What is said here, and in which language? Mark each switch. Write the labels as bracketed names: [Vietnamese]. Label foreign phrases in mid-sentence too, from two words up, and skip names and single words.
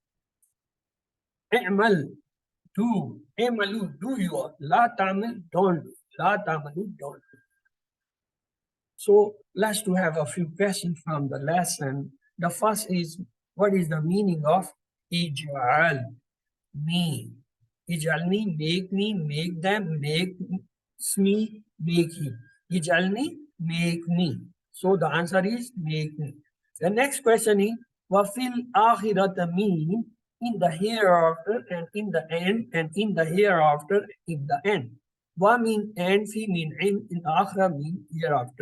[English] I'mal, do. I'malu, do you all. [Arabic] لا تعمل, [English] don't do. [Arabic] لا تعملوا, [English] don't do. So let's to have a few questions from the lesson. The first is, what is the meaning of ij'al? Me. Ij'al me, make them, make me, make he. Ij'al me, make me. So the answer is make me. The next question is, [Arabic] وفي الآخرة [English] mean in the hereafter and in the end and in the hereafter in the end. Wa mean and, fi mean in akhira mean hereafter.